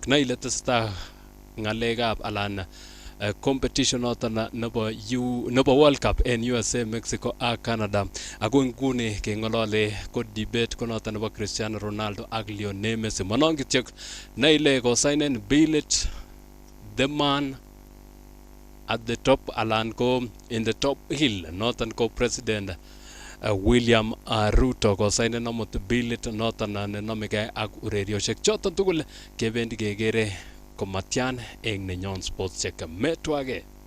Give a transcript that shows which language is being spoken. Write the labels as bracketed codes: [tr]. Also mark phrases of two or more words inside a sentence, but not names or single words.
[kln] Naile tesetai ng'alekab alan competition noton nebo World Cup en USA, Mexico ak Canada. Ako nguni keng'olole ko debate ko noton nebo Cristiano Ronaldo ak Lionel Messi. Manon kityok naile ko signen billet [en] the man at the top [kln] alan ko [en] in the top hill [kln] noton ko President William Ruto ko signen amut billit noton nenomegei ak urerioshek choton tugul kebendi kekere komatyan eng Nenyon Sports Check metwage.